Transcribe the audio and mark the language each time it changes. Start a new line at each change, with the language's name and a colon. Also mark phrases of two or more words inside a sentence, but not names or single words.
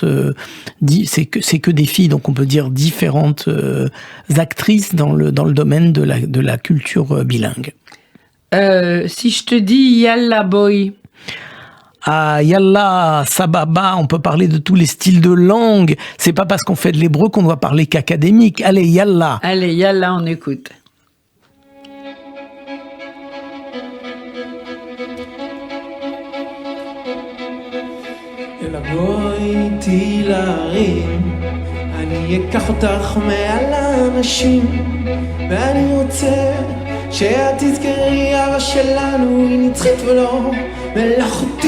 French: c'est que des filles, donc on peut dire différentes actrices dans le domaine de la culture bilingue. Si je te dis Yalla Boy. Ah,
Hebrew: יאללה, סבבה,
French: on peut parler de tous les styles de langue. C'est pas parce qu'on fait de l'hébreu qu'on doit parler qu'académique. Allez, Yalla. Allez, Yalla, on écoute.
Hebrew: אני אקח אותך מעל האנשים ואני רוצה שאת תזכרי אהבה שלנו היא נצחית ולא מלאכותית.